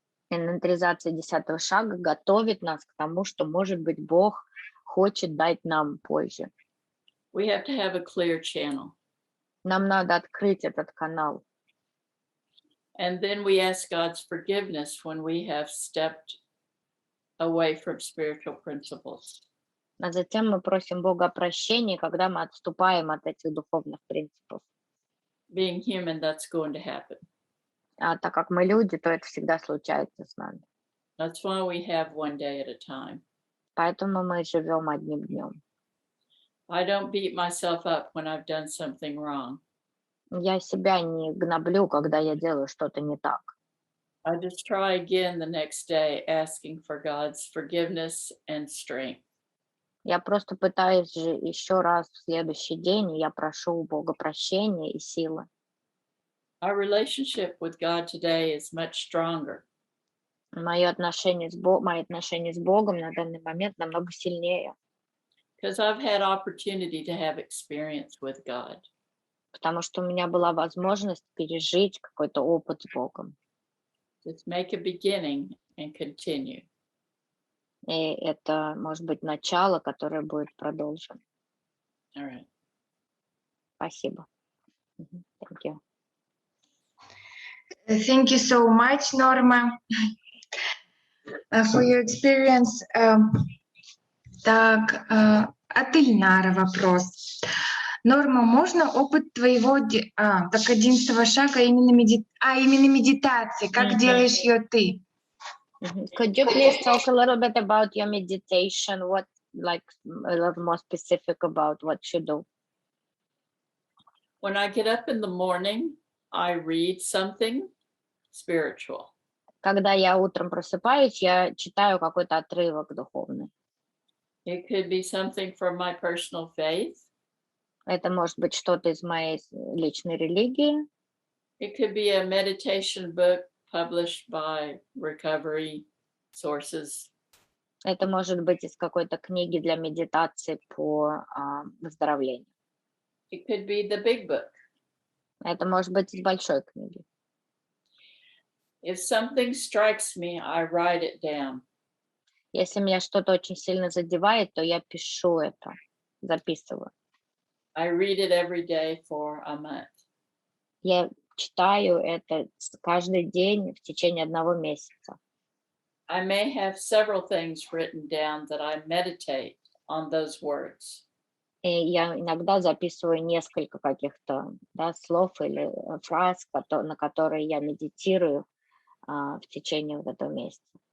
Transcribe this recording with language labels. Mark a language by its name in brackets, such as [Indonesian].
[Russian] Инвентаризация 10 шага готовит нас к тому, что, может быть, Бог хочет дать нам позже. [English] We have to have a clear channel. [Russian] Нам надо открыть этот канал. [English] And then we ask God's forgiveness when we have stepped away from spiritual principles. [Russian] А затем мы просим Бога о прощении, когда мы отступаем от этих духовных принципов. [English] Being human, that's going to happen. [Russian] А так как мы люди, то это всегда случается с нами. [English] That's why we have one day at a time. [Russian] Поэтому мы живем одним днем. [English] I don't beat myself up when I've done something wrong. [Russian] Я себя не гноблю, когда я делаю что-то не так. [English] I just try again the next day, asking for God's forgiveness and strength. [Russian] Я просто пытаюсь же еще раз в следующий день, и я прошу у Бога прощения и силы. [English] Our relationship with God today is much stronger. [Russian] Мои отношения с Богом на данный момент намного сильнее, [English] Because I've had opportunity to have experience with God. [Russian] потому что у меня была возможность пережить какой-то опыт с Богом. [English] Just make a beginning and continue. [Russian] И это может быть начало, которое будет продолжено. [English] All right. [Russian] Спасибо. [English] Thank you. Thank you so much, Norma, for your experience. [Russian] Так, от Ильнара вопрос. Норма, можно опыт твоего, так 11-го шага именно медитации, как делаешь ее ты? [English] Could you please talk a little bit about your meditation? What, like, a little more specific about what you do? When I get up in the morning, I read something spiritual. [Russian] Когда я утром просыпаюсь, я читаю какой-то отрывок духовный. [English] It could be something from my personal faith. [Russian] Это может быть что-то из моей личной религии. [English] It could be a meditation book published by recovery sources. [Russian] Это может быть из какой-то книги для медитации по выздоровлению. [English] It could be the big book. [Russian] Это может быть из большой книги. [English] If something strikes me, I write it down. [Russian] Если меня что-то очень сильно задевает, то я пишу это, записываю. [English] I read it every day for a month. [Russian] Я читаю это каждый день в течение 1 месяца. [English] I may have several things written down that I meditate on those words. [Russian] И я иногда записываю несколько каких-то слов или фраз, на которые я медитирую в течение вот этого месяца.